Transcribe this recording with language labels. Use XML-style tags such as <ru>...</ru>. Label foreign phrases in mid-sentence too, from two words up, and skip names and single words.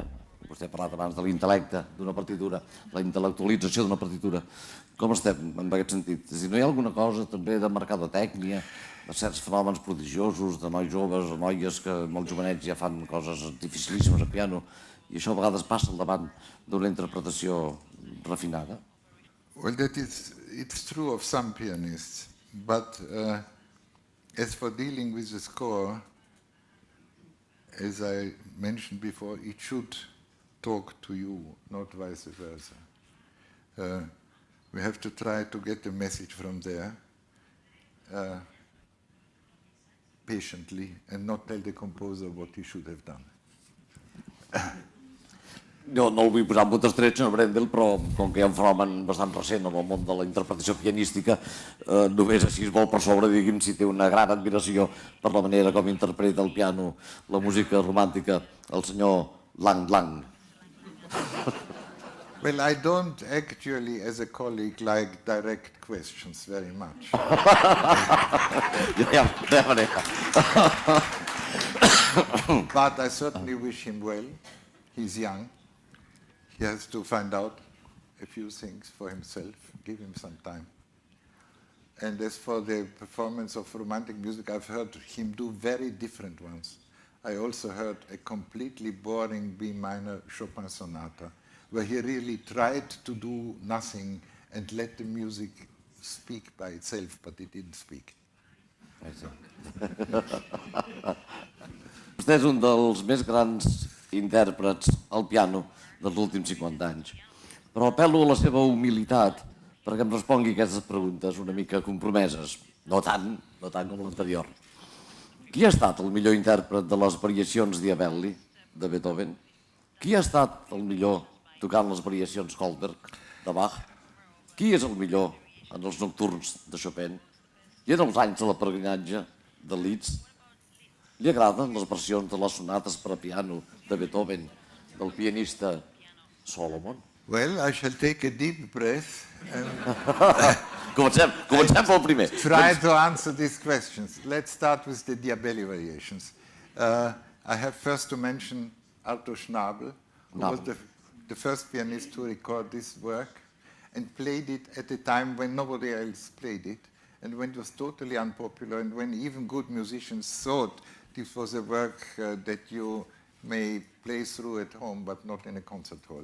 <ca>Vostè ha parlat abans de l'intel·lecte d'una partitura, la intel·lectualització d'una partitura. Com estem en aquest sentit? És a dir, no hi ha alguna cosa també de mercadotècnia, de certs fenòmens prodigiosos, de nois joves o noies que molt jovenets ja fan coses dificilíssimes a piano, i això a vegades passa al davant d'una interpretació refinada?</ca> <en>Well, it's true of some pianists, but as for dealing with the score, as I mentioned before, it should talk to you, not vice versa. We have to try to get the message from there patiently and not tell the composer what he should have done.</en> <ca>No el vull posar en puntes trets, senyor Brendel, però com que hi ha un fenomen bastant recent en el món de la interpretació pianística, només així es vol per sobre, digui'm, si té una gran admiració per la manera com interpreta el piano la música romàntica el senyor Lang Lang.</ca> <en>Well, I don't actually, as a colleague, like direct questions very much. But I certainly wish him well. He's young. He has to find out a few things for himself. Give him some time. And as for the performance of romantic music, I've heard him do very different ones. I also heard a completely boring B minor Chopin sonata, where he really tried to do nothing and let the music speak by itself, but it didn't speak.</en> <ca>Vostè és un dels més grans intèrprets al piano dels últims 50 anys, però apel·lo a la seva humilitat perquè em respongui aquestes preguntes una mica compromeses, no tant com l'anterior. Qui ha estat el millor intèrpret de les variacions Diabelli de Beethoven? Qui ha estat el millor tocant les variacions Goldberg de Bach? Qui és el millor en els nocturns de Chopin i en els anys de la peregrinatge de Liszt? Li agraden les versions de les sonates per a piano de Beethoven del pianista Solomon?</ca> <en>Well, I shall take a deep breath and</en> <ca>Comencem pel primer.</ca> <en>try to answer these questions. Let's start with the Diabelli variations. I have first to mention Arthur Schnabel, who was the first pianist to record this work and played it at a time when nobody else played it, and when it was totally unpopular, and when even good musicians thought this was a work that you may play through at home, but not in a concert hall.</en>